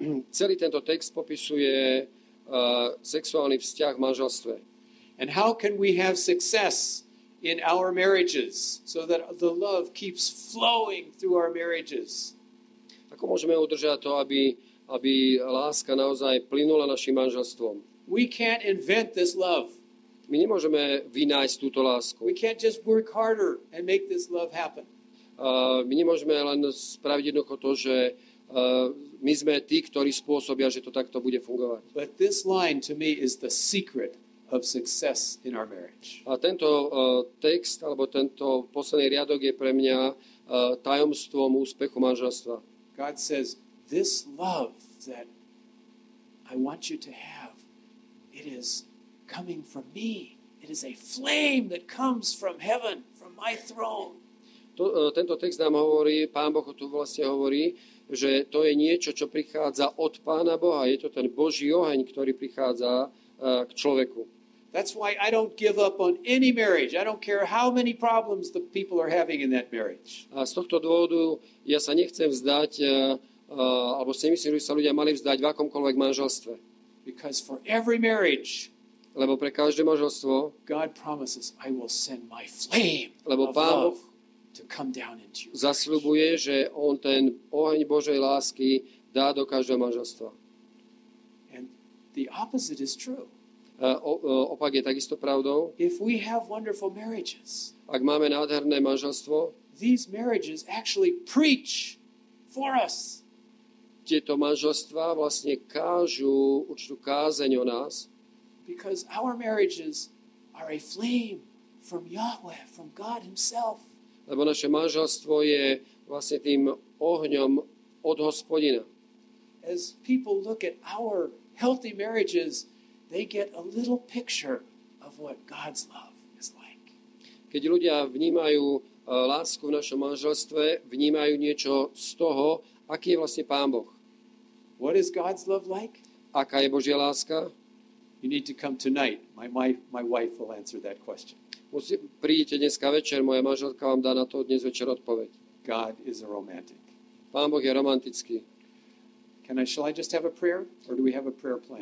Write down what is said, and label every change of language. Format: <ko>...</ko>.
<sk>Celý tento text popisuje sexuálny vzťah v manželstve.</sk> <en>And how can we have success in our marriages so that the love keeps flowing through our marriages?</en> <sk>Ako môžeme udržať to, aby láska naozaj plynula našim manželstvom?</sk> <en>We can't invent this love.</en> <sk>My nemôžeme vynájsť túto lásku.</sk> <en>We can't just work harder and make this love happen.</en> <sk>My nemôžeme len spraviť jednoducho to, že my sme tí, ktorí spôsobia, že to takto bude fungovať.</sk> <en>But this line to me is the secret of success in our marriage.</en> <sk>A tento text, alebo tento posledný riadok je pre mňa tajomstvom úspechu manželstva.</sk> <en>God says, this love that I want you to have, it is coming from me. It is a flame that comes from heaven, from my throne.</en> <sk>Tento text nám hovorí, Pán Boh tu vlastne hovorí, že to je niečo, čo prichádza od Pána Boha. Je to ten Boží oheň, ktorý prichádza k človeku.</sk> <en>That's why I don't give up on any marriage. I don't care how many problems the people are having in that marriage.</en> <sk>A z tohto dôvodu ja sa nechcem vzdať, alebo si myslím, že sa ľudia mali vzdať v akomkoľvek manželstve.</sk> <en>Because for every marriage,</en> <sk>lebo pre každé manželstvo,</sk> <en>God promises, I will send my flame</en> <sk>lebo</sk> <en>of</en> <sk>Pán</sk> <en>love</en> <sk>Boh</sk> <en>to come down into you.</en> <sk>Zasľubuje, že on ten oheň Božej lásky dá do každého manželstva.</sk> <en>And the opposite is true.</en> <sk>Opak je takisto pravdou.</sk> <en>If we have wonderful marriages,</en> <sk>Ak máme nádherné manželstvo,</sk> <en>these marriages actually preach for us.</en> <sk>tieto manželstvá vlastne kážu určitú kázeň o nás,</sk> <en>Because our marriages are a flame from Yahweh, from God himself.</en> <sk>lebo naše manželstvo je vlastne tým ohňom od Hospodina.</sk> <en>As people look at our healthy marriages, they get a little picture of what God's love is like.</en> <sk>Keď ľudia vnímajú lásku v našom manželstve, vnímajú niečo z toho, aký je vlastne Pán Boh.</sk> <en>What is God's love like?</en> <sk>Aká je Božia láska?</sk> <en>You need to come tonight. My wife will answer that question.</en> <sk>Prídite dneska večer, moja manželka vám dá na to dnes večer odpoveď.</sk> <en>God is a romantic.</en> <sk>Pán Boh je romantický.</sk> <en>Shall I just have a prayer? Or do we have a prayer plan?</en>